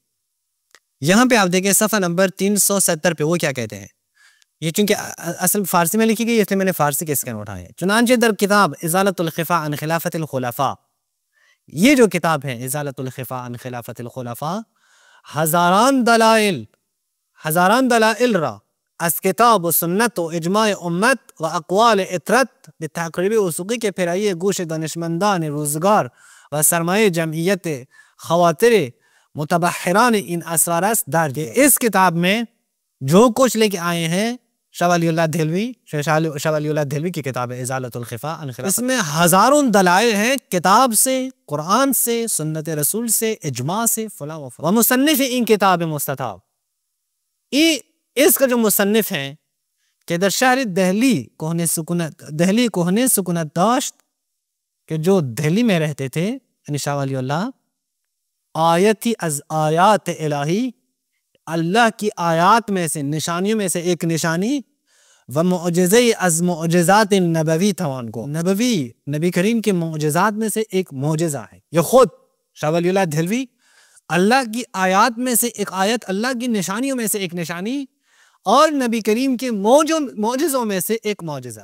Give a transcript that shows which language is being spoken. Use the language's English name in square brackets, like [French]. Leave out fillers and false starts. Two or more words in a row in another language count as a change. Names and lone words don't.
[Urdu] یہاں پہ آپ دیکھیں صفحہ نمبر 370 پہ وہ کیا کہتے ہیں۔ یہ چونکہ اصل فارسی میں لکھی گئی اس لیے میں نے فارسی کے اسکین اٹھائے ہیں۔ [Persian] چنانچہ در کتاب ازالۃ الخفا عن خلافت الخلفاء، [Urdu] یہ جو کتاب ہے [Persian] ازالۃ الخفا عن خلافت الخلفاء، ہزاران دلائل را از کتاب و سنت و اجماع امت و اقوال اطرت به تقریب وثوقی کے پھیرائیے گوش دانشمندان روزگار و سرمایہ جمعیت خواطر متبحران ان اسرار است درج۔ [Urdu] اس کتاب میں جو کچھ لے کے آئے ہیں شاہ ولی اللہ دہلوی، شاہ ولی اللہ دہلوی کی کتاب ہے ازالۃ الخفا عن خلافت، اس میں ہزاروں دلائل ہیں کتاب سے، قرآن سے، سنت رسول سے، اجماع سے، فلاں و فلاں۔ [Persian] ومصنف ان کتاب مستطاب، [Urdu] اس کا جو مصنف ہیں کہ [Persian] در شہر دہلی کوہنے سکونت داشت، [Urdu] کہ جو دہلی میں رہتے تھے یعنی شاہ ولی اللہ، [Persian] آیتی از آیات الہی، [Urdu] اللہ کی آیات میں سے، نشانیوں میں سے ایک نشانی، [Persian] و معجزے از معجزات نبوی توان کو، [Urdu] نبی کریم کے معجزات میں سے ایک معجزہ ہے۔ یہ خود شاہ ولی اللہ دہلوی اللہ کی آیات میں سے ایک آیت، اللہ کی نشانیوں میں سے ایک نشانی، اور نبی کریم کے معجزوں میں سے ایک معجزہ۔